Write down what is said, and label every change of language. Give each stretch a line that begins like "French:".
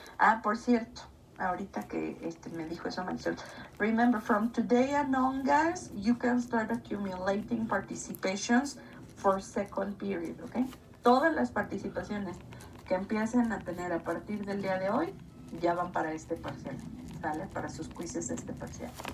Spanish: Ah, por cierto, ahorita que me dijo eso, Marisol.
English: Remember, from today on, guys, you can start accumulating participations for second period, okay?
Spanish: Todas las participaciones que empiecen a tener a partir del día de hoy ya van para este parcial, ¿sale? Para sus quizzes de este parcial.